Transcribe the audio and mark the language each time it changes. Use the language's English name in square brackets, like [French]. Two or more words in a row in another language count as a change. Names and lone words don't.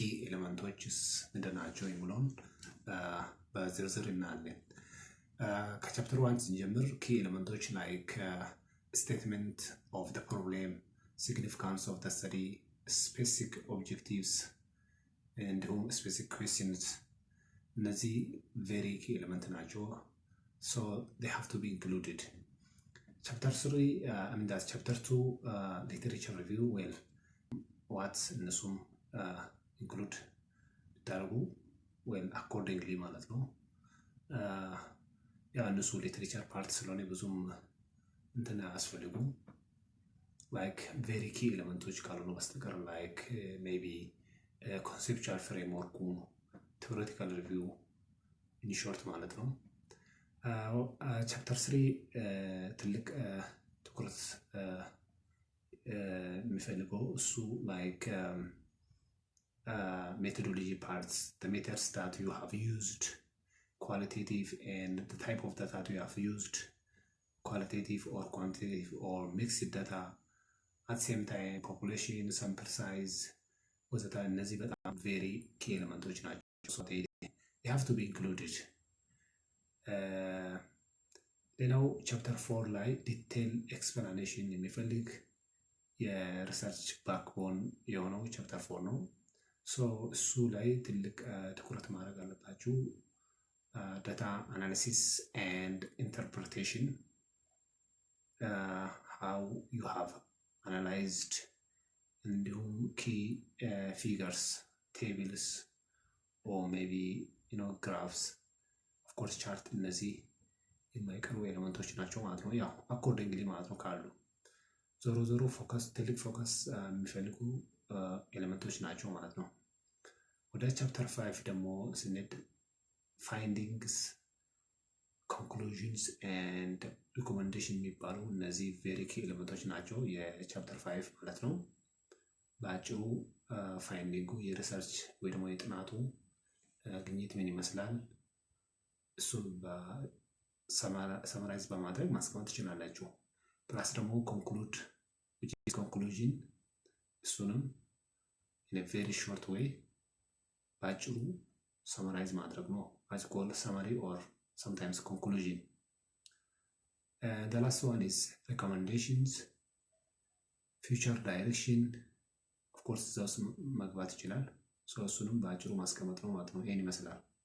[Amharic] ኤሌመንቶችስ ምንድን ናቸው የሚለውን በዝርዝር እናያለን። ከቻፕተር 1 ስንጀምር [English] key elements like statement of the problem፣ significance of the study፣ specific objectives [Amharic] እንዲሁም [English] specific questions [Amharic] እነዚህ [English] very key element [Amharic] ናቸው። ሶ [English] they have to be included. Chapter 3 chapter 2 literature review well what እነሱም include ቢደረጉ well accordingly [Amharic] ማለት ነው። ያ እነሱ ሊትሬቸር ፓርት ስለሆነ ብዙም እንትን አያስፈልጉም። [English] like very key [Amharic] ኤሌመንቶች ካልሆኑ በስተቀር [English] like maybe conceptual framework theoretical review in short [Amharic] ማለት ነው። ቻፕተር 3 ትልቅ ትኩረት የሚፈልገው እሱ like [English] methodology parts, the methods that you have used, qualitative and the type of data you have used, qualitative or quantitative or mixed data, at the same time population, sample size [Amharic] ወዘተ እነዚህ በጣም [English] very key [Amharic] ኤሌመንቶች ናቸው። [English] so they have to be included. [Amharic] ሌላው ቻፕተር 4 ላይ [English] detail explanation [Amharic] የሚፈልግ የሪሰርች ባክቦን የሆነው ቻፕተር 4 ነው። ሶ እሱ ላይ ትልቅ ትኩረት ማድረግ አለባችሁ። [English] data analysis and interpretation how you have [Amharic] analyzed እንዲሁም [English] key figures, tables or maybe graphs, of course chart [Amharic] እነዚህ የማይቀሩ ኤሌመንቶች ናቸው ማለት ነው። ያው አኮርዲንግሊ ማለት ነው ካሉ ዞሮ ፎከስ ትልቅ ፎከስ የሚፈልጉ ኤሌመንቶች ናቸው ማለት ነው። ወደ ቻፕተር 5 ደግሞ ስንሄድ [English] findings, conclusions and recommendation [Amharic] የሚባሉ እነዚህ [English] very key elements [Amharic] ናቸው የቻፕተር 5 ማለት ነው። በአጭሩ ፋይንዲንጉ የሪሰርች ወይ ደግሞ የጥናቱ ግኝት ምን ይመስላል እሱን ሰመራይዝ በማድረግ ማስቀመጥ ትችላላችሁ። ፕላስ ደግሞ [English] conclude conclusion [Amharic] እሱንም [English] in a very short way [Amharic] በአጭሩ ሰመራይዝ ማድረግ ነው [English] as called summary or sometimes conclusion. The last one is recommendations, future direction, of course [Amharic] እዛው መግባት ይችላል። እሱንም በአጭሩ ማስቀመጥ ነው ማለት ነው። ይሄን ይመስላል።